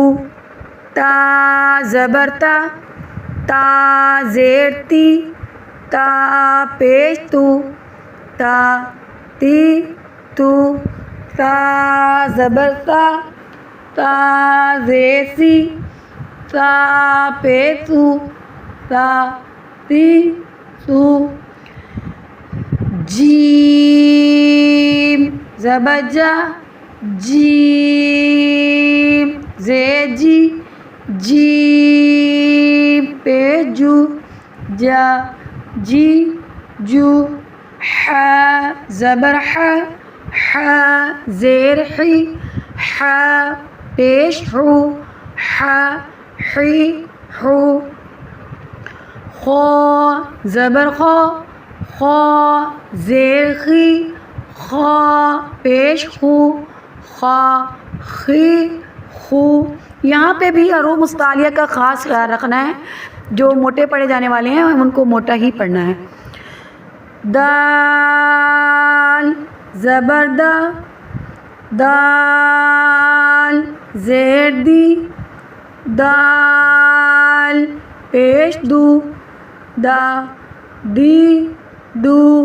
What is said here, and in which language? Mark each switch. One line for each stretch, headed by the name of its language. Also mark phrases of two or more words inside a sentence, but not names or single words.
Urdu: تا زبر تا، تا زیر تی، تا پیش تو، تا تی تو. تا زبر تا، تا زیر سی، تا پیش تو، تا تی تو. جیم زبر جا، جیم زیر جی، جیم پیش جو، جا جی جو. ح زبر ح، ح زیر حی، ح پیش حو، ح حی حو. خو زبر خو، خو زیر خی، خا پیش خو، خا خی خو. یہاں پہ بھی حروف مستعلیہ کا خاص خیال رکھنا ہے، جو موٹے پڑھے جانے والے ہیں ان کو موٹا ہی پڑھنا ہے. دال زبر دا، دال زیر دی، دال پیش دو، دا دی دو.